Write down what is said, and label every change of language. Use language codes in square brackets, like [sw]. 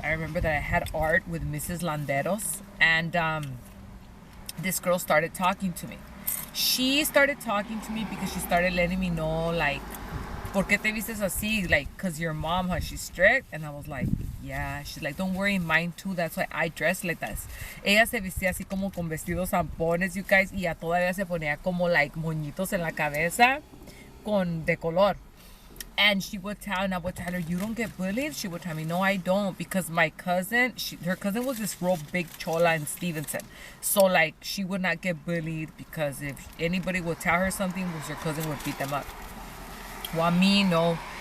[en] I remember that I had art with Mrs. Landeros, and this girl started talking to me. She started talking to me because she started letting me know, like, [es] ¿por qué te vistes así? [en] Like, because your mom, huh, she's strict. And I was like, yeah. She's like, don't worry, mine too. That's why I dress like that. [es] Ella se vestía así como con vestidos zampones, [en] you guys, [es] y ya todavía se ponía como, like, moñitos en la cabeza de color. [en] And she would tell, and I would tell her, you don't get bullied? She would tell me, no, I don't, because my cousin, her cousin was this real big chola in Stevenson. So, like, she would not get bullied because if anybody would tell her something, her cousin would beat them up. Well, me, no.